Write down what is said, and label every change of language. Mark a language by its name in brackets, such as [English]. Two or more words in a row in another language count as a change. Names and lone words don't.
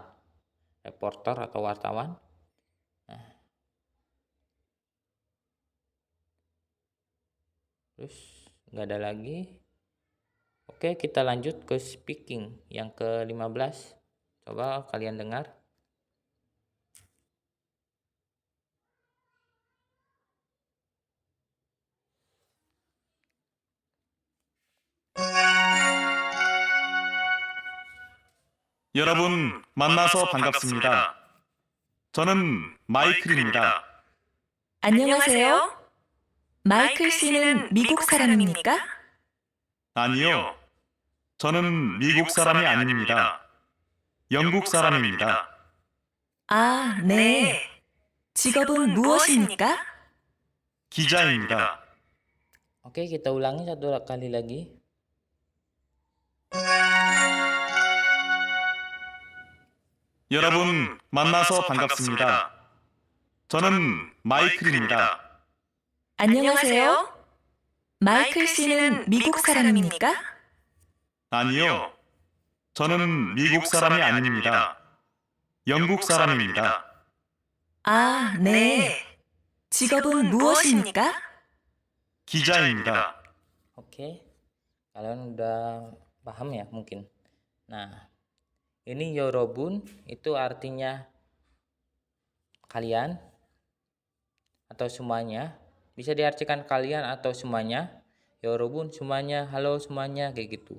[Indonesian] Reporter atau wartawan. Nah. Terus nggak ada lagi. Oke, kita lanjut ke speaking yang ke-15. Coba kalian dengar. [Korean] 여러분, 만나서 반갑습니다. 저는 마이클입니다. 안녕하세요. 마이클 씨는 미국 사람입니까? 아니요. 저는 미국 사람이 아닙니다. 영국 사람입니다. 아, 네. 직업은 무엇입니까? 기자입니다. [Indonesian] Oke, kita ulangi satu kali lagi. [Korean] 여러분, 만나서 반갑습니다. 저는 마이클입니다. 안녕하세요. 마이클 씨는 미국 사람입니까? 아니요. 저는 미국 사람이 아닙니다. 영국 사람입니다. 아, 네. 직업은 무엇입니까? 기자입니다. [Indonesian] Oke, kalian udah paham ya mungkin. Nah, ini yorobun itu artinya kalian atau semuanya. Bisa diartikan kalian atau semuanya. Yorobun semuanya, halo semuanya, kayak gitu.